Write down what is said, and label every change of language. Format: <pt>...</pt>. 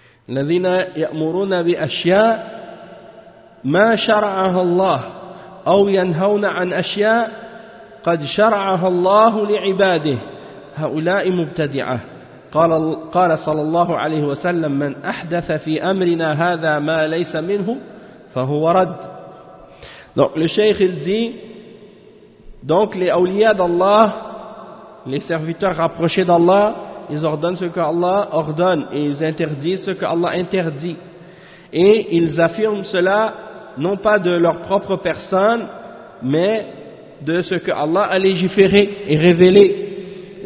<ar>الذين يأمرون بأشياء ما شرعها الله أو ينهون عن أشياء قد شرعها الله لعباده هؤلاء مبتدعة. قال صلى الله عليه وسلم من أحدث في أمرنا هذا ما ليس منه فهو رد.</ar> <fr>Donc le cheikh il dit, donc les awliya d'Allah, les serviteurs rapprochés d'Allah, ils ordonnent ce que Allah ordonne et ils interdisent ce que Allah interdit. Et ils affirment cela non pas de leur propre personne, mais de ce que Allah a légiféré et révélé.</fr>